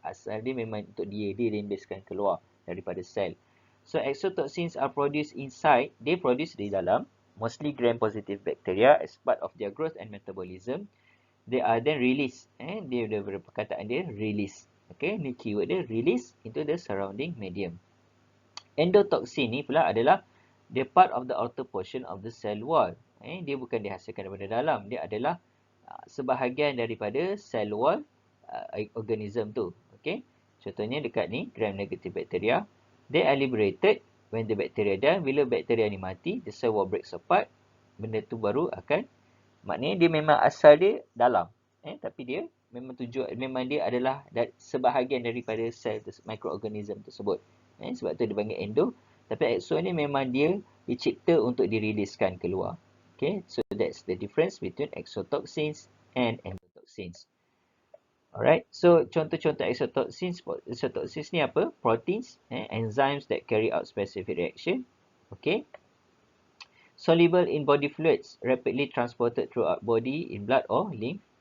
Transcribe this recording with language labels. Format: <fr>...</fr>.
<ms>Asal dia memang untuk dia dirembeskan keluar daripada sel.</ms> <en>So, exotoxins are produced inside. They produce</en> <ms>di dalam,</ms> <en>mostly gram-positive bacteria as part of their growth and metabolism. They are then released.</en> <ms>Dia perkataan dia release.</ms> <en>Okay,</en> <ms>ni</ms> <en>keyword dia release into the surrounding medium. Endotoxin</en> <ms>ni pula adalah dia</ms> <en>part of the outer portion of the cell wall.</en> <ms>Dia bukan dihasilkan daripada dalam. Dia adalah sebahagian daripada cell wall organism tu. Okay. Contohnya dekat ni, gram-negative bacteria.</ms> <en>They are liberated when the bacteria die.</en> <ms>Bila bakteria ni mati,</ms> <en>the cell wall breaks apart.</en> <ms>Benda tu baru akan, maknanya dia memang asal dia dalam. Tapi dia memang dia adalah sebahagian daripada sel mikroorganism tersebut. Sebab tu dia panggil endo. Tapi exo ni memang dia dicipta untuk diriliskan keluar.</ms> <en>Okay, so that's the difference between exotoxins and endotoxins.</en> <ms>Alright, so contoh-contoh exotoxins ni apa?</ms> <en>Proteins, enzymes that carry out specific reaction. Okay. Soluble in body fluids, rapidly transported throughout body in blood or lymph.</en>